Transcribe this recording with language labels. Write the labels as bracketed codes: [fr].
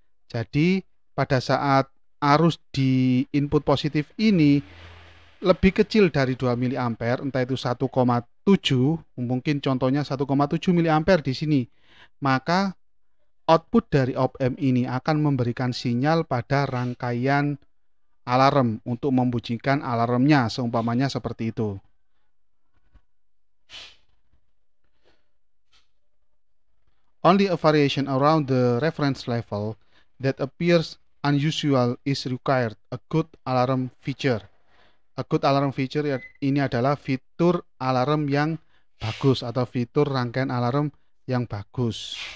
[id] Jadi pada saat arus di input positif ini lebih kecil dari 2 mA, entah itu 1,7, mungkin contohnya 1,7 mA di sini, maka output dari op-amp ini akan memberikan sinyal pada rangkaian alarm untuk membunyikan alarmnya, seumpamanya seperti itu. [en] Only a variation around the reference level that appears unusual is required. A good alarm feature. A good alarm feature [id] ini adalah fitur alarm yang bagus atau fitur rangkaian alarm yang bagus.